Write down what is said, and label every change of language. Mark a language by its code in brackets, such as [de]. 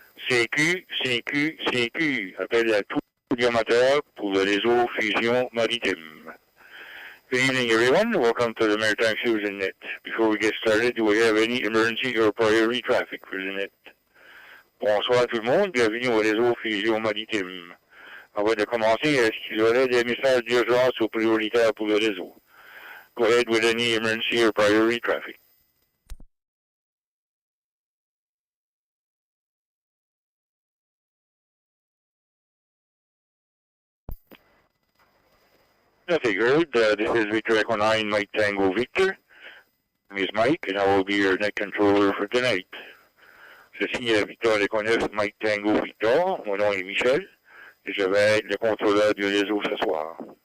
[fr] CQ, CQ, CQ, appelle à tous les amateurs pour le réseau Fusion Maritime. [en] Good evening, everyone. Welcome to the Maritime Fusion Net. Before we get started, do we have any emergency or priority traffic for the net? [fr] Bonsoir tout le monde, bienvenue au réseau Fusion Maritime. Avant de commencer, est-ce qu'il y aurait des messages d'urgence ou prioritaires pour le réseau? [en] Go ahead with any emergency or priority traffic. Nothing heard. This is Victor Echo 9, Mike Tango Victor. My name is Mike, and I will be your net controller for tonight. [fr] Ceci est Victor Echo 9, Mike Tango Victor. Mon nom est Michel, et je vais être le contrôleur du réseau ce soir.